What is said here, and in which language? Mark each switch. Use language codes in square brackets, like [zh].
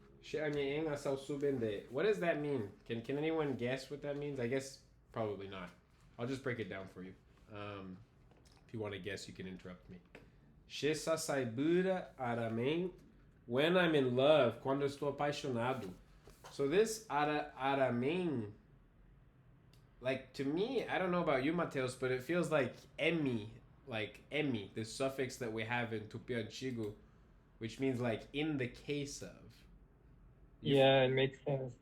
[en] What does that mean? Can anyone guess what that means? I guess probably not. I'll just break it down for you. If you want to guess, you can interrupt me. [tpw] Shesa saibura aramen. [en] When I'm in love, [pt] quando estou apaixonado. [en] So this aramen, like to me, I don't know about you, Mateus, but it feels like emi, the suffix that we have in Tupi Antigo, which means like in the case of. Yeah, it makes sense.